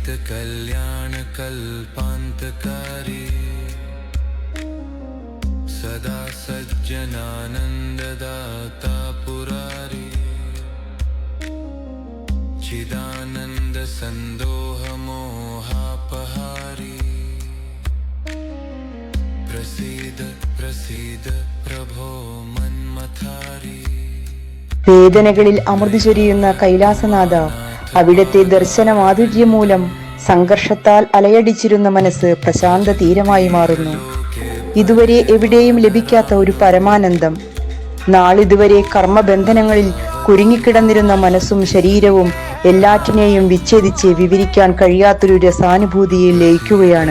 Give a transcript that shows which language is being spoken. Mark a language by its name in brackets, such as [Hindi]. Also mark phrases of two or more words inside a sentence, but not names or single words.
[Sanskrit] कलातीतकल्याणकल्पान्तकारी सदा सज्जनानन्ददाता पुरारी चिदानन्द सन्दोह मोहापहारी प्रसीद प्रसीद प्रभो मन्मथारी. [Malayalam] വേദനകളിൽ അമൃത് ചൊരിയുന്ന കൈലാസനാഥ, അവിടുത്തെ ദർശന മാധുര്യം മൂലം സംഘർഷത്താൽ അലയടിച്ചിരുന്ന മനസ്സ് പ്രശാന്ത തീരമായി മാറുന്നു. ഇതുവരെ എവിടെയും ലഭിക്കാത്ത ഒരു പരമാനന്ദം. നാളിതുവരെ കർമ്മബന്ധനങ്ങളിൽ കുരുങ്ങിക്കിടന്നിരുന്ന മനസ്സും ശരീരവും എല്ലാറ്റിനെയും വിച്ഛേദിച്ച് വിവരിക്കാൻ കഴിയാത്തൊരു രസാനുഭൂതിയിൽ ലയിക്കുകയാണ്.